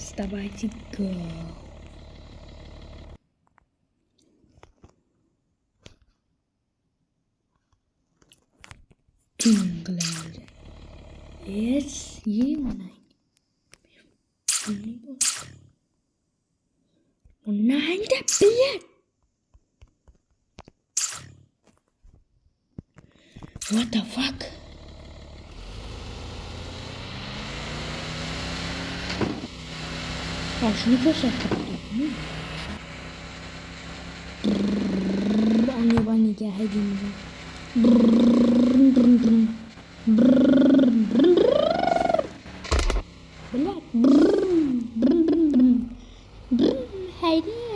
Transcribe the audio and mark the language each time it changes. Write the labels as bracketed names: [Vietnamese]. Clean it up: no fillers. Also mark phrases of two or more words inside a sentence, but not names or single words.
[Uzbek] Давайте go. Tuning qilamiz. Yes, mana. Onayda bilet. [English] What the fuck? [Turkish] Şunu koşarttım. Anne bana gel hadi. Haydi.